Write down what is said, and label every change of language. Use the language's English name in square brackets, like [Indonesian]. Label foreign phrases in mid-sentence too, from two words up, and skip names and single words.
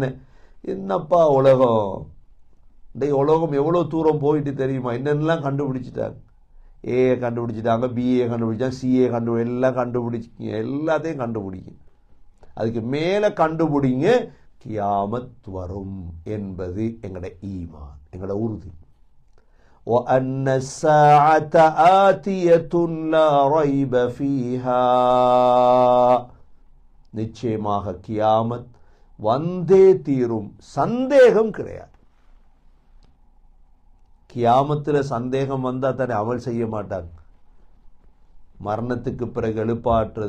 [Tamil] என்னப்பா உலகம், இன்றைக்கு உலகம் எவ்வளோ தூரம் போயிட்டு தெரியுமா? என்னென்னலாம் கண்டுபிடிச்சிட்டாங்க. ஏஏ கண்டுபிடிச்சிட்டாங்க, பிஏ கண்டுபிடிச்சாங்க, சிஏ எல்லாம் கண்டுபிடிச்சிங்க, எல்லாத்தையும் கண்டுபிடிங்க. அதுக்கு மேலே கண்டுபிடிங்க, கியாமத் வரும் என்பது எங்களோட ஈமான், எங்களோட உறுதி. [Arabic] وَأَنَّ السَّاعَةَ آتِيَةٌ لَا رَيْبَ فِيهَا [Tamil] நிச்சயமாக கியாமத் வந்தே தீரும், சந்தேகம் கிடையாது. கியாமத்தில் சந்தேகம் வந்தால் தானே அமல் செய்ய மாட்டாங்க. மரணத்துக்கு பிறகு எழுப்பாற்றுறது.